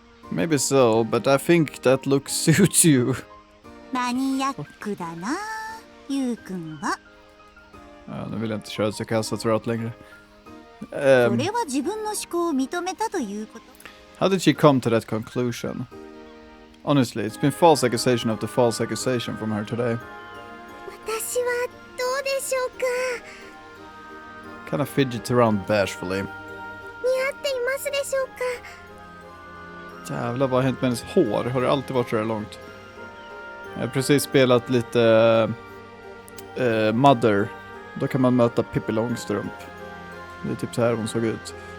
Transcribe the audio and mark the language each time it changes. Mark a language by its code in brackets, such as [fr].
[en] Maybe so, but I think that look suits you. [ja] マニアックだなゆうくんは [sv] Ja, nu vill jag inte köra Tsukasa throughout längre. [ja] それは自分の思考を認めたということ [en] How did she come to that conclusion? Honestly, it's been false accusation after false accusation from her today. [ja] 私はどうでしょうか [en] Kind of fidget around bashfully. [ja] 似合っていますでしょうか [sv] Jävlar, vad har hänt med hennes hår? Har det alltid varit så här långt? Jag har precis spelat lite Mother. Då kan man möta Pippi Långstrump. Det är typ så här hon såg ut.